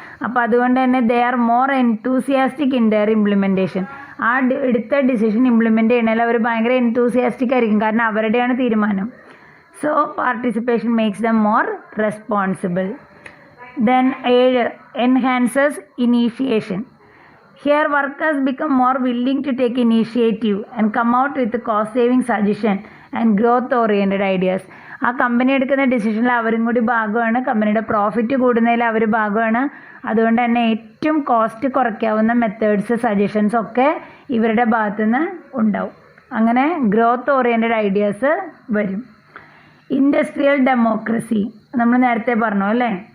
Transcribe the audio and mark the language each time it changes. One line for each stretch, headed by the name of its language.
Malayalam: അപ്പോൾ അതുകൊണ്ട് തന്നെ
English: They are more enthusiastic in their implementation.
Malayalam: ആ എടുത്ത ഡിസിഷൻ ഇംപ്ലിമെൻറ്റ് ചെയ്യണതിൽ അവർ ഭയങ്കര എൻതൂസിയാസ്റ്റിക് ആയിരിക്കും, കാരണം അവരുടെയാണ് തീരുമാനം.
English: So participation makes them more responsible. Then 7. Enhances initiation. Here workers become more willing to take initiative and come out with cost saving suggestion and growth oriented ideas.
Malayalam: ആ company എടുക്കുന്ന ഡിസിഷനിൽ അവരും കൂടി ഭാഗമാണ്, കമ്പനിയുടെ പ്രോഫിറ്റ് കൂടുന്നതിൽ അവർ ഭാഗമാണ്. അതുകൊണ്ട് തന്നെ ഏറ്റവും കോസ്റ്റ് കുറയ്ക്കാവുന്ന മെത്തേഡ്സ്, സജഷൻസ് ഒക്കെ ഇവരുടെ ഭാഗത്തുനിന്ന് ഉണ്ടാവും. അങ്ങനെ ഗ്രോത്ത് ഓറിയൻറ്റഡ് ഐഡിയാസ് വരും. ഇൻഡസ്ട്രിയൽ ഡെമോക്രസി നമ്മൾ നേരത്തെ പറഞ്ഞു അല്ലേ.